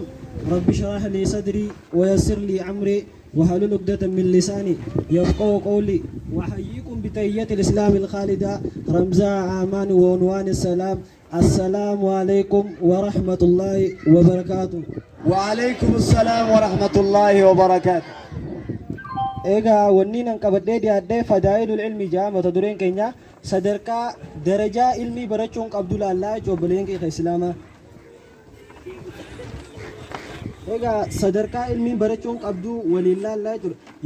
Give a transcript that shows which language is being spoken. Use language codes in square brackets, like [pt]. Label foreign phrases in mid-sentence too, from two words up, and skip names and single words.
[ar] رب اشرح لي صدري ويسر لي أمري واحلل عقدة من لساني يفقهوا قولي. وأحييكم بتحية الإسلام الخالدة رمزا أمان وعنوان السلام. السلام عليكم ورحمة الله وبركاته. وعليكم السلام ورحمة الله وبركاته. [om] Egaa wanni nan qabadhee dhiyaadhee [ar] فضائل العلم [om] jedha mata dureen keenya sadarkaa darajaa ilmii barachuun qabdu laallaa jechuudha obboleen keenya islaamaa. Egaa sadarkaa ilmii barachuun qabdu waliin laallaa jechuudha.